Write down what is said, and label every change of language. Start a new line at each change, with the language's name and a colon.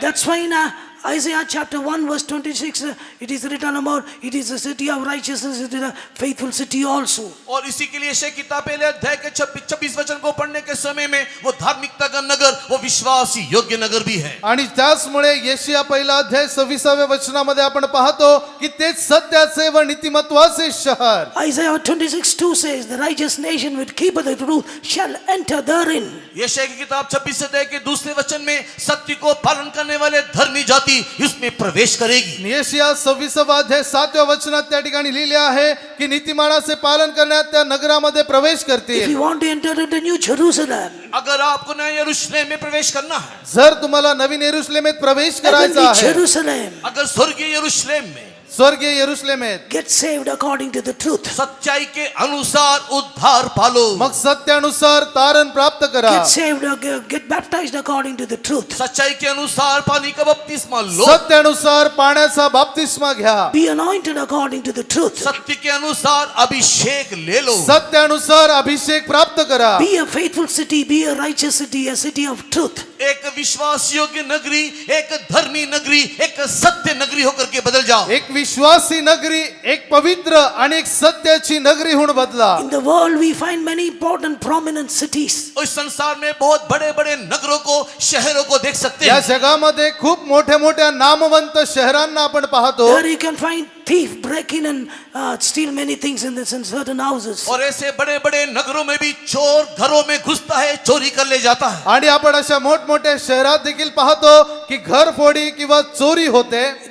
English: That's why in Isaiah chapter 1 verse 26 it is written about it is a city of righteousness, it is a faithful city also.
Hindi: और इसी के लिए यशायाह किताब पहले अध्याय के 26 वचन को पढ़ने के समय में वो धार्मिकता का नगर, वो विश्वास योग्य नगर भी है.
Marathi: आणि त्याचमुळे यशिया पहिला अध्याय 26व्या वचनामध्ये आपण पाहतो की तेच सत्याचे व नीतिमत्वाचे शहर.
English: Isaiah 26:2 says the righteous nation which keepeth the truth shall enter therein.
Hindi: यशायाह की किताब 26 अध्याय के दूसरे वचन में सत्य को पालन करने वाले धर्मी जाति इसमें प्रवेश करेगी.
Marathi: यशिया 26वा अध्याय 7व्या वचनात त्या ठिकाणी लिहिले आहे की नीतिमानाचे पालन करण्यात त्या नगरामध्ये प्रवेश
English: If
Marathi: करतील.
English: you want to enter into New Jerusalem,
Hindi: अगर आपको नए यरूशलेम में प्रवेश करना है,
Marathi: जर तुम्हाला नवीन यरुशलेमेत प्रवेश करायचा
English: heavenly
Marathi: आहे,
English: Jerusalem,
Hindi: अगर स्वर्गीय यरूशलेम में
Marathi: स्वर्गीय यरुशलेमेत,
English: get saved according to the truth.
Hindi: सच्चाई के अनुसार उद्धार पालो.
Marathi: मग सत्यानुसार तारण प्राप्त करा.
English: Get saved, get baptized according to the truth.
Hindi: सच्चाई के अनुसार पानी का बपतिस्मा लो.
Marathi: सत्यानुसार पाण्याचा बाप्तिस्मा घ्या.
English: Be anointed according to the truth.
Hindi: सत्य के अनुसार अभिषेक ले लो.
Marathi: सत्यानुसार अभिषेक प्राप्त करा.
English: Be a faithful city, be a righteous city, a city of truth.
Hindi: एक विश्वास योग्य नगरी, एक धर्मी नगरी, एक सत्य नगरी होकर के बदल जाओ.
Marathi: एक विश्वासी नगरी, एक पवित्र आणि एक सत्याची नगरी होऊन बदला.
English: In the world we find many important prominent cities.
Hindi: इस संसार में बहुत बड़े बड़े नगरों को, शहरों को देख सकते
Marathi: या
Hindi: हैं.
Marathi: जगामध्ये खूप मोठ्या मोठ्या नामवंत शहरांना आपण पाहतो.
English: There you can find thief break in and steal many things in certain houses.
Hindi: और ऐसे बड़े बड़े नगरों में भी चोर घरों में घुसता है, चोरी कर ले जाता है.
Marathi: आणि आपण अशा मोठमोठ्या शहरात देखील पाहतो की घरफोडी किंवा चोरी होते.